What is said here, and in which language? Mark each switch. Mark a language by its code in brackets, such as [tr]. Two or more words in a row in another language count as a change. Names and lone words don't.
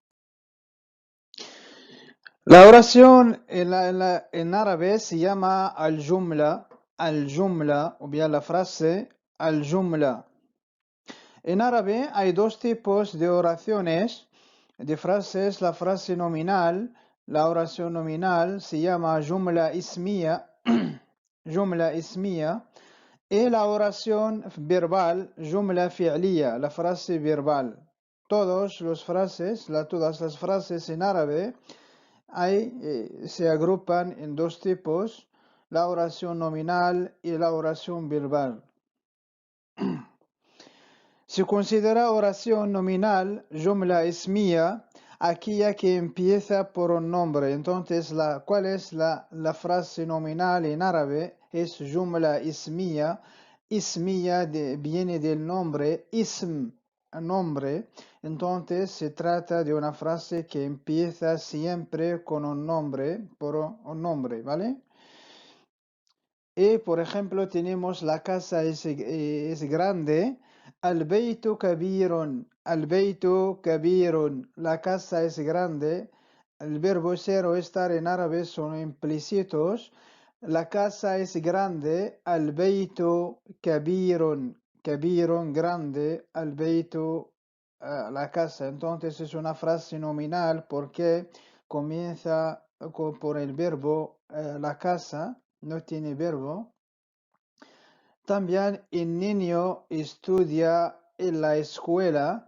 [es] La oración en árabe se llama al-jumla o bien la frase al-jumla. En árabe hay dos tipos de oraciones, de frases. La frase nominal, la oración nominal se llama [ar] جملة اسمية، جملة اسمية, [es] y la oración verbal, [ar] جملة فعلية, [es] la frase verbal. Todas las frases en árabe se agrupan en dos tipos, la oración nominal y la oración verbal. Se considera oración nominal, [ar] جملة اسمية, [es] aquella que empieza por un nombre. Entonces, ¿cuál es la frase nominal en árabe? [ar] Es جملة اسمية. [es] Ismiya viene del nombre, ism, nombre. Entonces, se trata de una frase que empieza siempre con un nombre, por un nombre, ¿vale? Y por ejemplo tenemos la casa es grande, [ar] البيت كبير، البيت كبير, [es] la casa es grande. El verbo ser o estar en árabe son implícitos. La casa es grande, [ar] البيت كبير, [es] kabirun grande, al-baytu la casa. Entonces es una frase nominal porque comienza por el verbo la casa, no tiene verbo. También el niño estudia en la escuela.